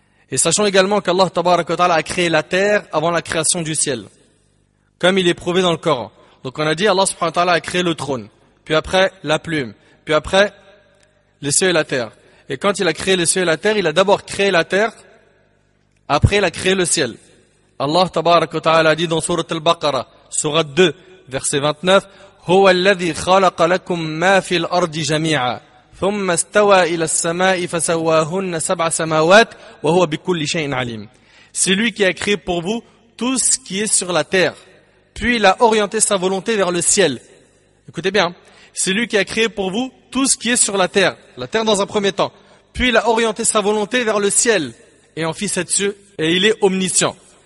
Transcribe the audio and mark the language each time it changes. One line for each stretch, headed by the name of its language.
French: Et sachons également qu'Allah tabaraka wa ta'ala a créé la terre avant la création du ciel, comme il est prouvé dans le Coran. Donc on a dit Allah subhanahu wa ta'ala a créé le trône, puis après la plume, puis après les cieux et la terre. Et quand il a créé les cieux et la terre, il a d'abord créé la terre, après il a créé le ciel. Allah tabaraka wa ta'ala a dit dans Sourate Al-Baqarah, Sourate 2, verset 29,
Arabic: هو الذي خلق لكم ما في الأرض جميعا ثم استوى إلى السماء فسواهن 7 سماوات وهو بكل شيء عليم.
French: C'est lui qui a créé pour vous tout ce qui est sur la terre, puis il a orienté sa volonté vers le ciel. Écoutez bien, c'est lui qui a créé pour vous tout ce qui est sur la terre dans un premier temps, puis il a orienté sa volonté vers le ciel et en fit 7 cieux et il est omniscient.